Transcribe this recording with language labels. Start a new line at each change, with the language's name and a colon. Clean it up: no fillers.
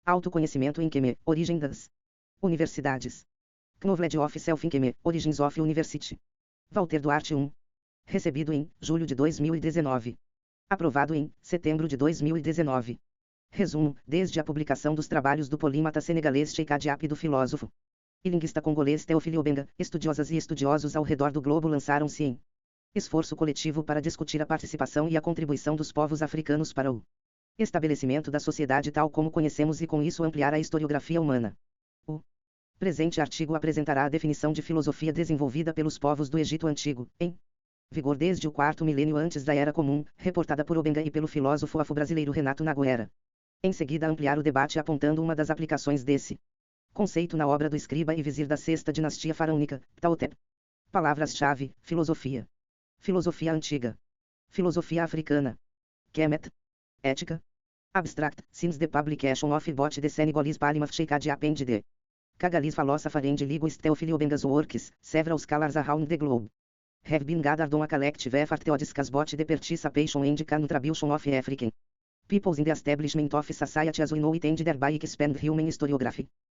Portuguese: Autoconhecimento em Queme, origem das universidades.
English: Knowledge of Self in Queme, Origins of University.
Portuguese: Walter Duarte 1. Recebido em julho de 2019. Aprovado em setembro de 2019. Resumo: desde a publicação dos trabalhos do polímata senegalês Cheikh Diop e do filósofo e linguista congolês Théophile Obenga, estudiosas e estudiosos ao redor do globo lançaram-se em esforço coletivo para discutir a participação e a contribuição dos povos africanos para o estabelecimento da sociedade tal como conhecemos e com isso ampliar a historiografia humana. O presente artigo apresentará a definição de filosofia desenvolvida pelos povos do Egito Antigo, em vigor desde o quarto milênio antes da Era Comum, reportada por Obenga e pelo filósofo afro-brasileiro Renato Naguera. Em seguida ampliar o debate apontando uma das aplicações desse conceito na obra do escriba e vizir da sexta dinastia faraônica, Ptahotep. Palavras-chave: filosofia, filosofia antiga, filosofia africana, Kemet, ética,
English: abstract, since the publication of both the Senegalese Polymath Cheikh Diop and the Congolese philosopher and linguist Théophile Obenga's works, several scholars around the globe have been gathered on a collective effort to discuss both the participation and contribution of African peoples in the establishment of society as we know it and thereby expand human historiography.